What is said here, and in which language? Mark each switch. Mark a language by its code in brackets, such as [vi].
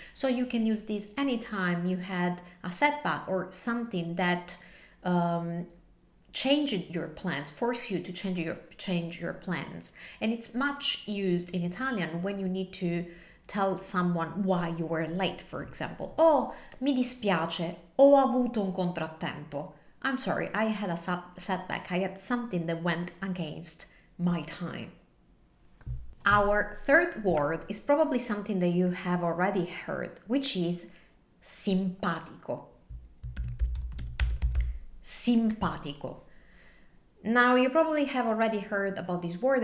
[en] So you can use this anytime you had a setback or something that changed your plans, forced you to change your plans. And it's much used in Italian when you need to tell someone why you were late, for example. [it] Oh, mi dispiace, ho avuto un contrattempo. [en] I'm sorry, I had a setback. I had something that went against my time. Our third word is probably something that you have already heard, which is simpatico. Simpatico. Now, you probably have already heard about this word.